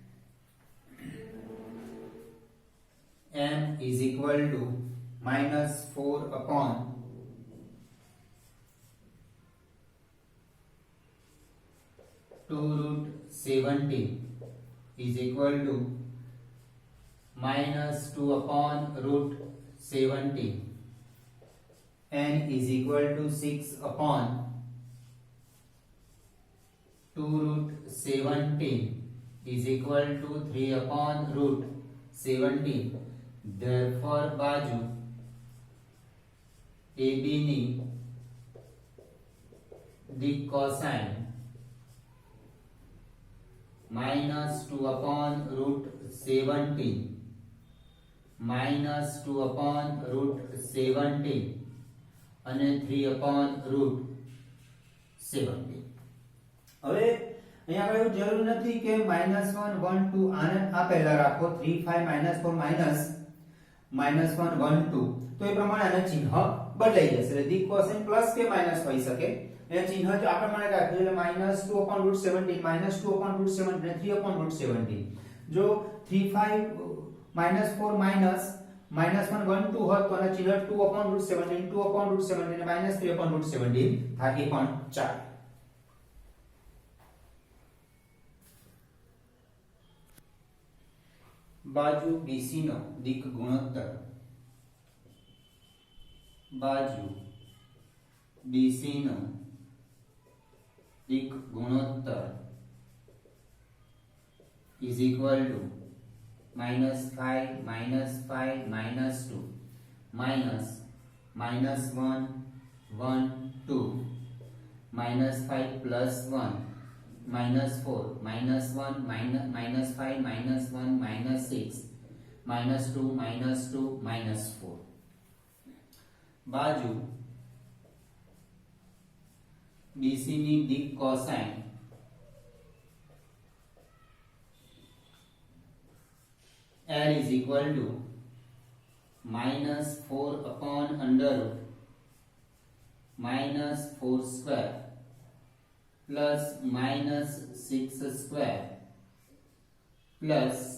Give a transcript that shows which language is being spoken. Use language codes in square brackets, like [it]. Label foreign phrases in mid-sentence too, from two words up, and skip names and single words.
[en] M is equal to minus 4 upon 2 root 70 is equal to minus 2 upon root 70. N is equal to 6 upon 2 root 17 is equal to 3 upon root 17. Therefore [gu] બાજુ AB ની દિક કોસાઇન [en] minus 2 upon root 17 minus 2 upon root 17 અને 3 upon root 17. [gu] હવે અહીંયા આગળ એવું જરૂર નથી કે -1 1 2 આને આ પહેલા રાખો 3 5 -4 -1 1 2 તો એ પ્રમાણે આના ચિહ્ન બદલાઈ જશે એટલે દિક કોસાઇન પ્લસ કે માઈનસ હોઈ શકે એ ચિહ્ન જો આ પ્રમાણે રાખ્યું એટલે -2 [en] upon root 17 [gu] -2 [en] upon root 17 [gu] અને 3 [en] upon root 17 [gu] જો 3 5 -4 -1 1 2 હોત તો આના ચિહ્ન 2 [en] upon root 17 [gu] 2 [en] upon root 17 [gu] અને -3 [en] upon root 17 [gu] થાય એ પણ ચાલે. બાજુ BC નો દિક ગુણોત્તર બાજુ BC નો દિક ગુણોત્તર [en] is equal to -5 -5 -2 minus -1 1 2 [gu] -5 plus 1 -4 -1 -5 -1 -6 -2 -2 -4 બાજુ BC ની દિક કોસાઇન [en] L is equal to -4 upon under root -4 square plus -6 square plus